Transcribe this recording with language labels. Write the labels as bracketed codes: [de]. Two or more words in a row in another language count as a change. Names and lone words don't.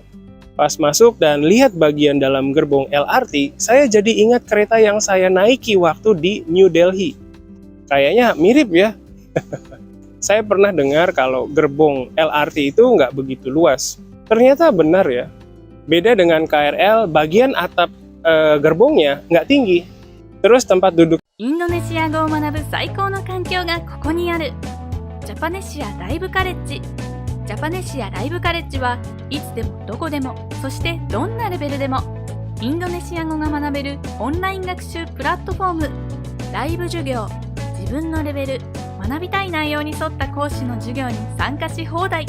[id] Pas masuk dan lihat bagian dalam gerbong LRT, saya jadi ingat kereta yang saya naiki waktu di New Delhi. Kayaknya mirip ya. Saya pernah dengar kalau gerbong LRT itu nggak begitu luas. Ternyata benar ya. Beda dengan KRL, bagian atap gerbongnya nggak tinggi. Terus tempat duduk [ja] インドネシア語を学ぶ最高の環境がここにある。ジャパネシアライブカレッジ。ジャパネシアライブカレッジはいつでもどこでも、そしてどんなレベルでもインドネシア語が学べるオンライン学習プラットフォーム。ライブ授業、自分のレベル、学びたい内容に沿った講師の授業に参加し放題。